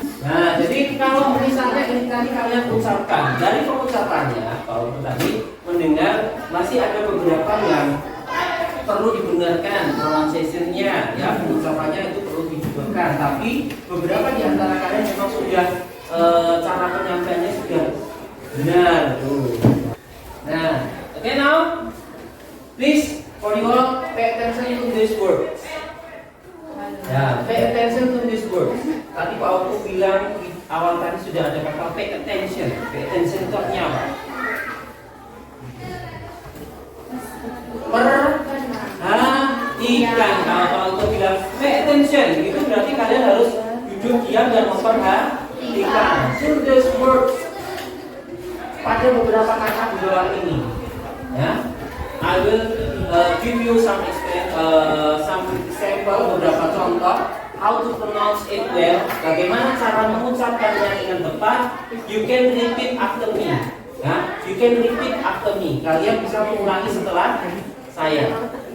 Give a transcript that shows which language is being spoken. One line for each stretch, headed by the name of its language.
Indonesian: Nah, jadi kalau misalnya ini tadi kalian ucapkan dari pengucapannya, kalau tadi mendengar masih ada beberapa yang perlu dibenarkan pronunciation-nya, ya pengucapannya itu perlu dibenarkan. Tapi beberapa di antara kalian memang sudah cara penyampaiannya sudah benar.
English: Nah, okay now, please for you all pay attention to this word. Ya, pay attention to this word.
Indonesian: Tadi Pak Auto bilang di awal tadi sudah ada kata pay attention. Pay attention itu artinya apa? Perhatikan. Kalau Pak Auto bilang pay attention, itu berarti kalian harus duduk diam dan memperhatikan.
English: So this word
Indonesian: pada beberapa kata di bawah ini, ya.
English: I will give you some example,
Indonesian: beberapa contoh
English: how to pronounce it well.
Indonesian: Bagaimana cara mengucapkannya dengan tepat?
English: You can repeat after me. Ya, you can repeat after me.
Indonesian: Kalian bisa mengulangi setelah saya.